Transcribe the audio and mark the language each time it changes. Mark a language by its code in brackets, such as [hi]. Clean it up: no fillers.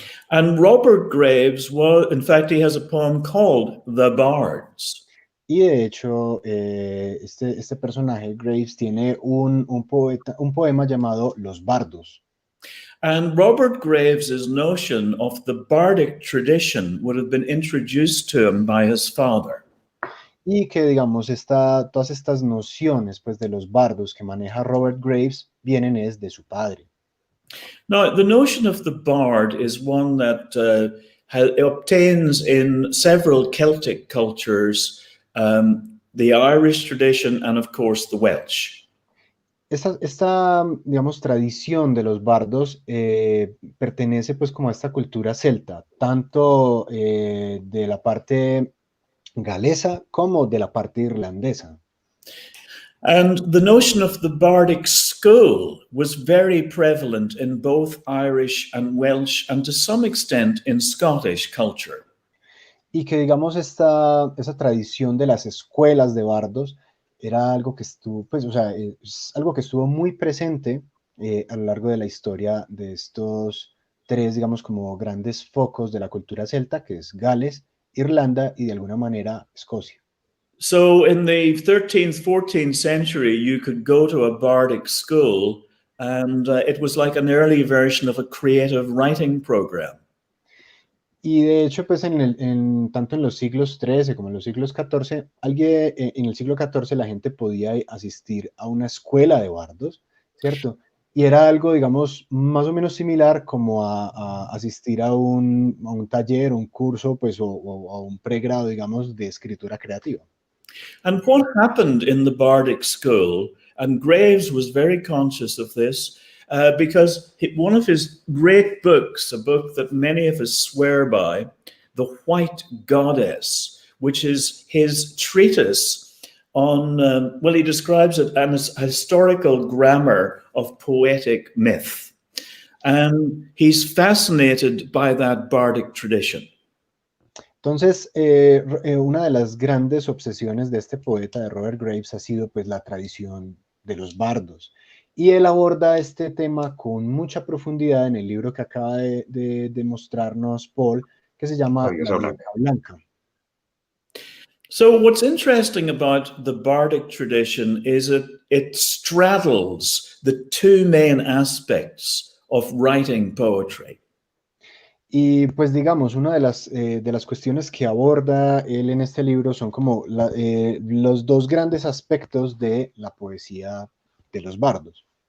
[en] And Robert Graves, in fact, he has a poem called The Bards. [es] Y de hecho, este personaje, Graves, tiene un poema llamado Los Bardos. [en] And Robert Graves's notion of the bardic tradition would have been introduced to him by his father. [es] Y que, digamos, todas estas nociones, pues, de los bardos que maneja Robert Graves vienen de su padre. [en] Now, the notion of the bard is one that obtains in several Celtic cultures, the Irish tradition, and of course the Welsh. [es] Esta, digamos, tradición de los bardos pertenece, pues, como a esta cultura celta, tanto de la parte galesa como de la parte irlandesa. [en] And the notion of the bardic school was very prevalent in both Irish and Welsh, and to some extent in Scottish culture. [es] Y que digamos esa tradición de las escuelas de bardos era algo que estuvo, pues, o sea, es algo que estuvo muy presente a lo largo de la historia de estos tres, digamos, como grandes focos de la cultura celta, que es Gales, Irlanda y de alguna manera Escocia. [en] So in the 13th, 14th century, you could go to a bardic school, and it was like an early version of a creative writing program. [es] Y de hecho, pues tanto en los siglos XIII como en los siglos XIV, en el siglo XIV la gente podía asistir a una escuela de bardos, ¿cierto? Y era algo, digamos, más o menos similar como a asistir a un taller, un curso, pues, o a un pregrado, digamos, de escritura creativa. [en] And what happened in the bardic school, and Graves was very conscious of this, because one of his great books, a book that many of us swear by, The White Goddess, which is his treatise on, well, he describes it as a historical grammar of poetic myth. And he's fascinated by that bardic tradition. [es] Entonces, una de las grandes obsesiones de este poeta, de Robert Graves, ha sido pues la tradición de los bardos. Y él aborda este tema con mucha profundidad en el libro que acaba de mostrarnos Paul, que se llama La Diosa Blanca. [en] So what's interesting about the bardic tradition is it straddles the two main aspects of writing poetry. [es] Y pues digamos, una de las cuestiones que aborda él en este libro son como los dos grandes aspectos de la poesía de los bardos.